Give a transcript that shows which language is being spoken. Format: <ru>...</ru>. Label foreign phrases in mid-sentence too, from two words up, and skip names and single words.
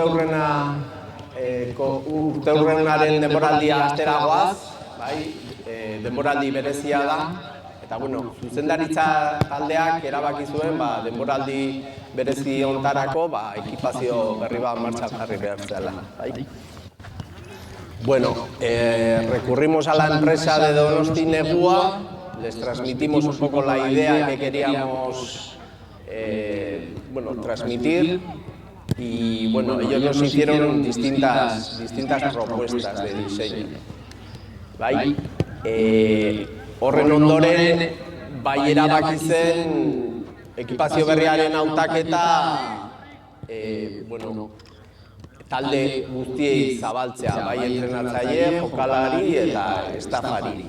<eu>urteurrenaren denboraldia astera goaz, denboraldi berezia da, eta zuzendaritza taldeak erabaki zuen denboraldi berezi hontarako ekipazio berri bat martxan jarri behar zela.</eu> <es>Recurrimos a la empresa de Donosti Negua, les transmitimos un poco la idea que queríamos transmitir y ellos nos hicieron distintas propuestas de diseño.</es> <eu>Horren ondoren, erabaki zen ekipazio berriaren hautaketa talde guztiei zabaltzea, entrenatzaile, jokalari eta estafari.</eu>